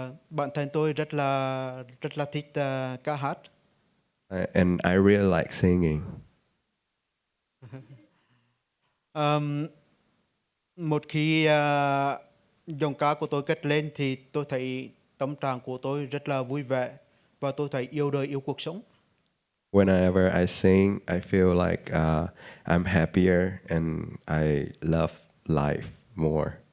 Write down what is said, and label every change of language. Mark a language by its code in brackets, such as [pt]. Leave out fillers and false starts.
[vi] Bản thân tôi rất là thích ca hát. [en] And I really like singing. [vi] Một khi dòng ca của tôi cất lên thì tôi thấy tâm trạng của tôi rất là vui vẻ và tôi thấy yêu đời, yêu cuộc sống. [en] Whenever I sing, I feel like I'm happier and I love life more.